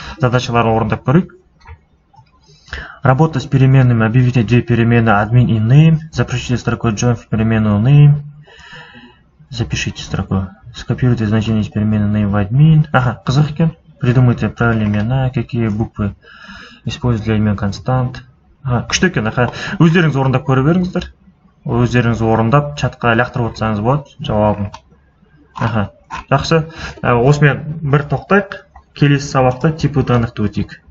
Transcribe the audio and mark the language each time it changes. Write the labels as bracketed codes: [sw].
[kk] Задачаларын орындап көрейік. [ru] Работа с переменными. Объявите две перемены admin и name. Запишите строку join в переменную name. Запишите строку. Скопируйте значение из перемены name в admin. [kk] Қызық екен. [ru] Придумайте правильные имена. Какие буквы использовать для имен констант. [kk] Күшті екен. Өздеріңіз орындап көре беріңіздер. Өздеріңіз орындап чатқа лақтырып отырсаңыз болады жауабын. Жақсы. Осымен бір тоқтайық. Келесі сабақта типі даннықты өтейік.